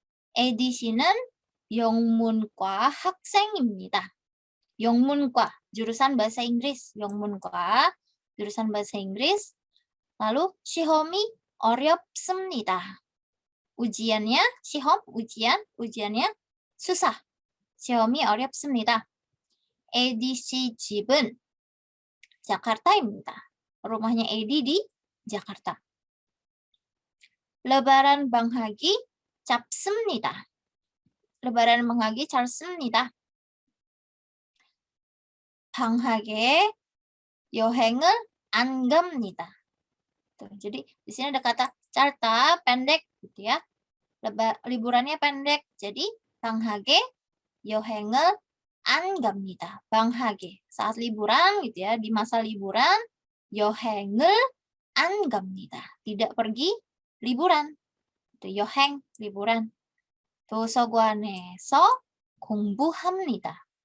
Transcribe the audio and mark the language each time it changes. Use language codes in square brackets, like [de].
[ko] Edi 씨는 영문과 학생입니다. [id] 영문과, jurusan bahasa Inggris. 영문과, jurusan bahasa Inggris. [ko] Lalu 시험이 어렵습니다. [id] Ujiannya, 시험, ujiannya susah. [ko] 시험이 어렵습니다. Edi 씨 집은 Jakarta입니다. [id] Rumahnya Edi di Jakarta. [ko] Lebaran 방학이 짧습니다. Lebaran 방학이 짧습니다. 방학에 여행을 안 갑니다. [id] Tuh, jadi di sini ada kata 짧다, pendek gitu ya. Liburannya pendek. [ko] Jadi 방학에 여행을 안 갑니다. [id] 방학에 saat liburan gitu ya, di masa liburan [ko] 여행을 안 갑니다. [id] Tidak pergi liburan. Itu 여행 liburan. [ko] 도서관에서 공부합니다.